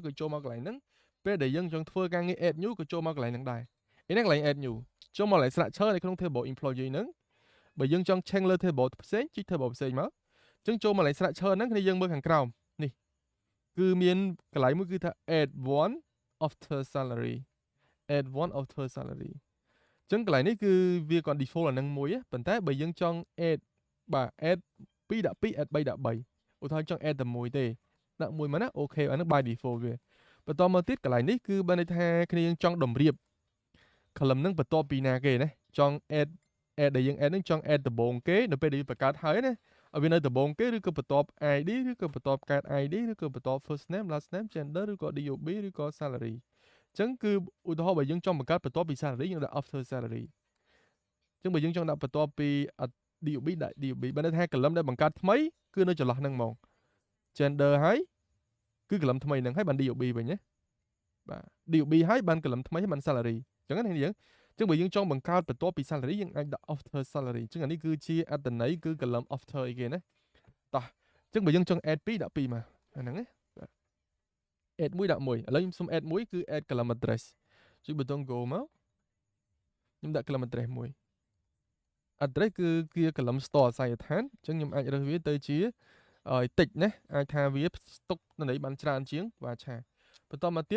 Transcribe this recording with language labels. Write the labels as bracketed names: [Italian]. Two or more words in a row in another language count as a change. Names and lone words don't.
[Khmer] គឺចូលមកកន្លែងហ្នឹងពេលដែលយើងចង់ធ្វើការងារ [English] add new [Khmer] ក៏ចូលមកកន្លែងហ្នឹងដែរឯនេះកន្លែង [English] add new [Khmer] ចូលមកកន្លែង structure នៅក្នុង [English] table employee [Khmer] ហ្នឹងបើយើងចង់ change លើ table ផ្សេងជីក table ផ្សេងមកអញ្ចឹងចូលមកកន្លែង structure ហ្នឹងគ្នាយើង មើលខាងក្រោមនេះគឺមានកន្លែងមួយគឺថា [English] add one after salary add one after salary [Khmer] អញ្ចឹងកន្លែងនេះគឺវាcòn default អានឹងមួយប៉ុន្តែបើយើងចង់ add បាទ add 2ដាក់2 add 3ដាក់3ឧទាហរណ៍ចង់ add តែមួយទេដាក់មួយមកណាអូខេអានឹង [English] by default [Khmer] វាបន្តមកទៀតកន្លែងនេះគឺបើន័យថាគ្នាយើងចង់តម្រៀប column ហ្នឹងបន្ទាប់ពីណាគេណាចង់ add ដែលយើង add ហ្នឹងចង់ add ដំបូងគេនៅពេលដែលយើងបង្កើតហើយណាឲ្យវានៅដំបូងគេឬក៏បន្ទាប់ ID ឬក៏បន្ទាប់ [English] card ID [Khmer] ឬក៏បន្ទាប់ [English] first name last name gender [Khmer] ឬក៏ DOB ឬក៏ salary អញ្ចឹងគឺឧទាហរណ៍បើយើងចង់បង្កើតបន្ទាប់ពី salary យើងដាក់ [English] after salary [Khmer] អញ្ចឹងបើយើងចង់ដាក់បន្ទាប់ពី DOB ដាក់ DOB បើន័យថា column ដែលបង្កើតថ្មីគឺនៅចន្លោះហ្នឹងហ្មង gender ហើយគឺ column ថ្មីហ្នឹងហើយបាន DOB វិញណាបាទ DOB ហើយបាន column ថ្មីហើយបាន salary អញ្ចឹងណាយើងអញ្ចឹងបើយើងចង់បង្កើតបន្ទាប់ពី salary យើងអាចដាក់ [English] after salary [Khmer] អញ្ចឹងអានេះគឺជាអត្ថន័យគឺ [English] column after [Khmer] អីគេណាតោះចឹងបើយើងចង់ add 2ដាក់2មកអាហ្នឹងណា add 1ដាក់1ឥឡូវខ្ញុំសុំ add 1គឺ [English] add column address [Khmer] ចុចប៊ូតុង go មកខ្ញុំដាក់ column address មួយ address គឺជា [English] column store [Khmer] អាស័យដ្ឋានអញ្ចឹងខ្ញុំអាចរើសវាទៅជាតិចណាអាចថាវាស្តុកន័យបានច្រើនជាងវ៉ាឆាបន្តមកទៀត